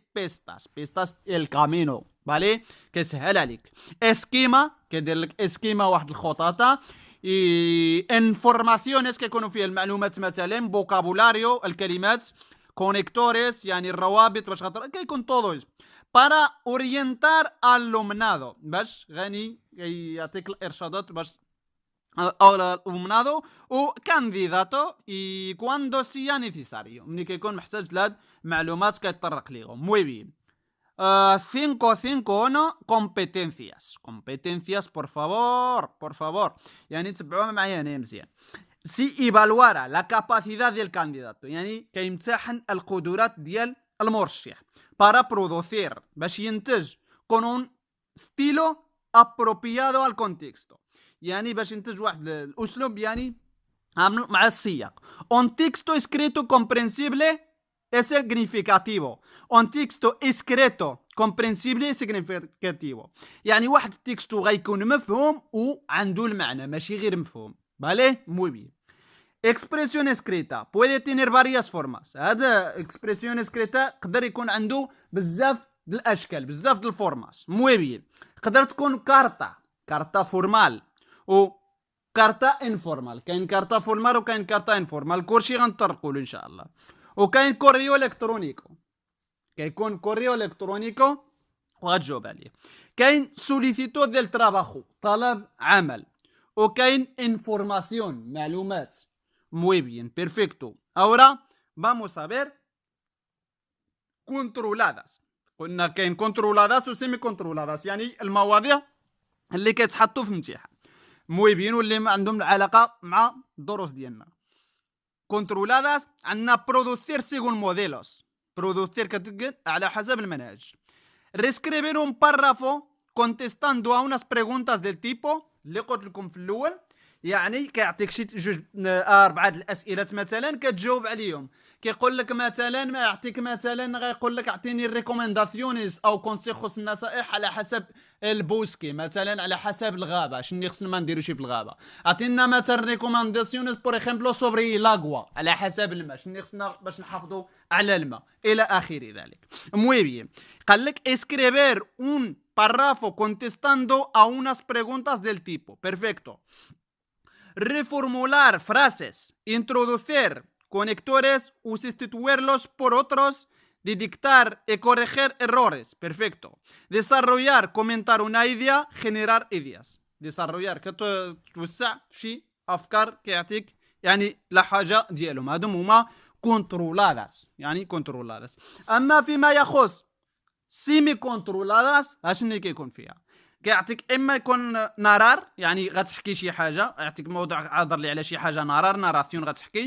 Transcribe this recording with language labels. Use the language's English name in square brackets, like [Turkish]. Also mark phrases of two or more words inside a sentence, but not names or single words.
[Spanish] pistas el camino [Arabic] فالي كيسهل عليك. اسكيما كيدير لك اسكيما واحد الخطاطه. انفورماسيونيس كيكونوا فيها المعلومات مثلا. بوكابولاريو الكلمات. كونيكتوريس يعني الروابط باش خاطر كيكون [Spanish] todo para orientar alumnado [Arabic] باش غني يعطيك الارشادات باش [Spanish] alumnado o candidato y cuando sea necesario [Arabic] ملي كيكون محتاج لهاد المعلومات كيتطرق ليهم. [Spanish] muy bien. [Arabic] 551 [Spanish] competencias por favor [Arabic] يعني تبعوها معايا هنا مزيان. [Spanish] si evaluara la capacidad del candidato [Arabic] يعني كيمتحن القدرات ديال المرشح [Spanish] para producir [Arabic] باش ينتج [Spanish] con un estilo apropiado al contexto [Arabic] يعني باش ينتج واحد الاسلوب يعني مع السياق. [Spanish] un texto escrito comprensible es significativo. un texto escrito comprensible es significativo [Arabic] يعني واحد التكستو غيكون مفهوم وعنده المعنى ماشي غير مفهوم. [Spanish] vale muy bien. expresión escrita puede tener varias formas. [Arabic] هذا [Spanish] expresión escrita [Arabic] قدر يكون عنده بزاف د الاشكال بزاف د الفورماس. [Spanish] muy bien. [Arabic] قدر تكون [Spanish] carta formal و carta informal. [Arabic] كاين [Spanish] carta formal [Arabic] وكاين [Spanish] carta informal [Arabic] كلشي غنطرقوا له ان شاء الله. وكاين [Spanish] correo electrónico [Arabic] كيكون [Spanish] correo electrónico [Arabic] وغتجاوب عليه. كاين سوليسيتو ديال تراباخو طلب عمل. وكاين انفورماسيون معلومات. [Spanish] muy bien perfecto. ahora vamos a ver controladas. [Arabic] قلنا كاين controladas و [Spanish] semi controladas [Arabic] يعني المواضيع اللي كيتحطوا في الامتحان. [Spanish] muy bien [Arabic] واللي ما عندهم علاقه مع الدروس ديالنا. [Spanish] controladas [Arabic] عندنا [Spanish] producir según modelos. [Arabic] producir كتقول على حسب المنهج. [Spanish] reescribir un párrafo contestando a unas preguntas del tipo [Arabic] اللي قلت لكم في الاول يعني كيعطيك شي جوج 4 الاسئله مثلا كتجاوب عليهم. كيقول لك مثلا ما يعطيك مثلا غيقول لك اعطيني [Spanish] recomendaciones o consejos [Arabic] النصائح على حسب البوسكي مثلا على حسب الغابه شنو خصنا ما نديروش في الغابه. اعطينا مثلا ريكومنداسيونيز [French] par exemple [Spanish] sobre el agua [Arabic] على حسب الماء شنو خصنا باش نحافظوا على الماء الى اخر ذلك. [Spanish] muy bien. [Arabic] قال لك [Spanish] escribir un párrafo contestando a unas preguntas del tipo. perfecto. reformular frases, introducir conectores o sustituirlos por otros, dictar y corregir errores. perfecto. desarrollar, comentar una idea, generar ideas. [Arabic] desarrollar كتوسع شي افكار كيعطيك يعني لحاجه ديالهم. هادو هما controladas يعني controladas. اما فيما يخص [Spanish] semi controladas [Arabic] اشنو كيكون فيها كيعطيك اما يكون نارار يعني غتحكي شي حاجه يعطيك موضوع عاضر لي على شي حاجه ناراسيون غتحكي.